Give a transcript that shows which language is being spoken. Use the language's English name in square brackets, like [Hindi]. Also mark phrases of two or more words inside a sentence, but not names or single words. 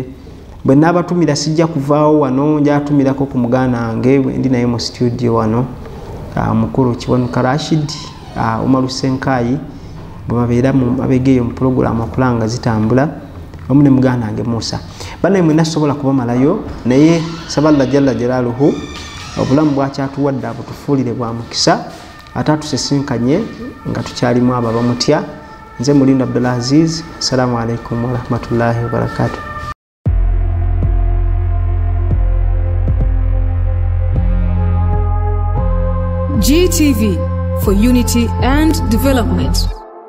[Ganda] Bwe naabatumira sijja kuvaawo wano njatumirako ku muganda wange ndi naye mu studio wano mukulu Kiwanuka Rashid Umaru Senkayi bwe babeera mu mabegeeyo mu program okulanga zitambula wamu ne muganda wange Musa banaye mwenna sobola kubamalayo naye saba Allah [Arabic] جل جلاله [Ganda] obulamu bwakyatuwadde abutufuulire bwa mukisa ate atusisinkanye nga tukyalimu abo abamutya. Nze Mulindo Abdulaziz, [Arabic] السلام عليكم ورحمة الله وبركاته. [English] GTV for unity and development.